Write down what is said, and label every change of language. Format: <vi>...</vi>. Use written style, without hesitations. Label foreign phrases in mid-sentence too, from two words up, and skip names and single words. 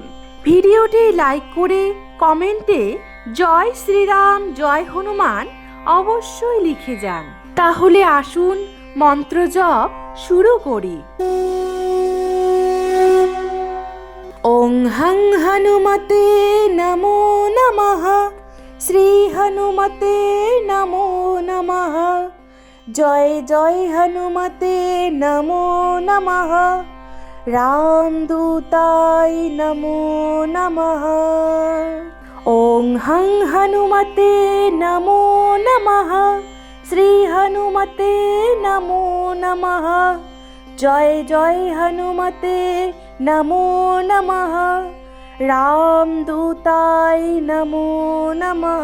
<bn>ভিডিওটি লাইক করে কমেন্টে জয় শ্রীরাম, জয় হনুমান অবশ্যই লিখে যান। তাহলে আসুন মন্ত্র জপ শুরু করি।</bn> <sa>ওং হং হনুমতে নমো নমঃ, শ্রী হনুমতে নমো নমঃ, জয় জয় হনুমতে নমো নমঃ, রামদূতায় নমো নমঃ। ওং হং হনুমতে নমো নমঃ, শ্রী হনুমতে নমো নমঃ, জয় জয় হনুমতে নমো নমঃ, রামদূতায় নমো নমঃ।</sa>